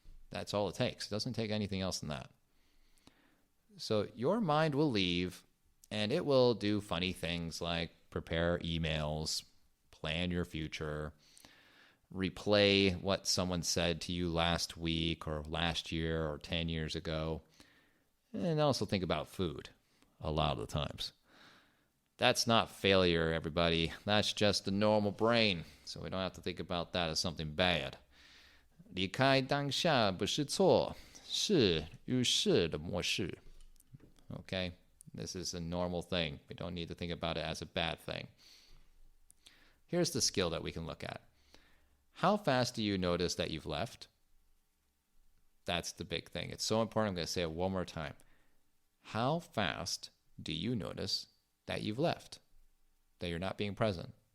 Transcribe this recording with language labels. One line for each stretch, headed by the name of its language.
English: That's all it takes. It doesn't take anything else than that. So your mind will leave, and it will do funny things like prepare emails, plan your future, replay what someone said to you last week or last year or 10 years ago, and also think about food a lot of the times. That's not failure, everybody. That's just the normal brain, so we don't have to think about that as something bad.
Chinese: 离开当下不是错，是与事的模式.
English: Okay? This is a normal thing. We don't need to think about it as a bad thing. Here's the skill that we can look at. How fast do you notice that you've left? That's the big thing. It's so important. I'm going to say it one more time. How fast do you notice that you've left? That you're not being present?